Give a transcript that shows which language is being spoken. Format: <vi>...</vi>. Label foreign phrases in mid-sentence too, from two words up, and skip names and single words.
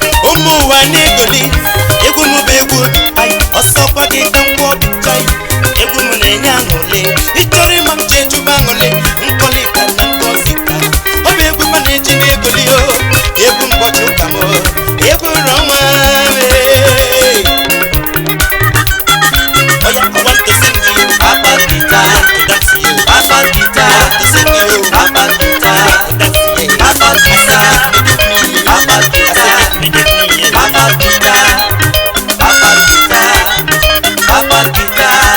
<ig>Ụmụ ụwa na-egoli, egwu m bụ egwu obi. Ai, ọsọ kwa gị ka m kwụọ gị chai. Egwu m na-enye aṅụrị, ị chọrọ ịma m jee chụba aṅụrị. Nkọli ka na ngozi ka, ọ bụ egwu m na-eji m egoli o. Egwu mkpọchi ụka m o, egwu rọ nwa m, ee. Oya,</ig> <en>I want to sing you. Papa's guitar. I want to dance you. Papa's guitar. I want to sing you. Papa's guitar. I want to dance you. Papa's guitar. Give me you. Papa's guitar. I said, give me you. Papa's guitar. Papa's guitar. Papa's guitar.</en>